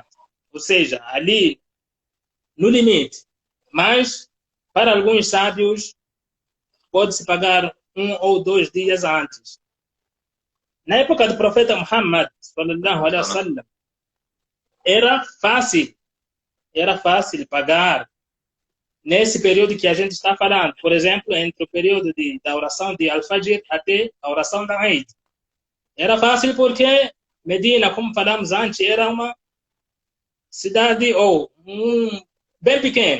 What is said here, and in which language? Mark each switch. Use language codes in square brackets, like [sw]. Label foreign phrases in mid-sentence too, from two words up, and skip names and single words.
[pt] Ou seja, ali no limite. Mas, para alguns sábios, pode-se pagar 1 ou 2 dias antes. Na época do profeta Muhammad, [ar] صلى الله عليه وسلم, [pt] era fácil pagar nesse período que a gente está falando. Por exemplo, entre o período da oração de Al-Fajr até a oração da Eid. Era fácil porque Medina, como falamos antes, era uma cidade ou bem pequeno.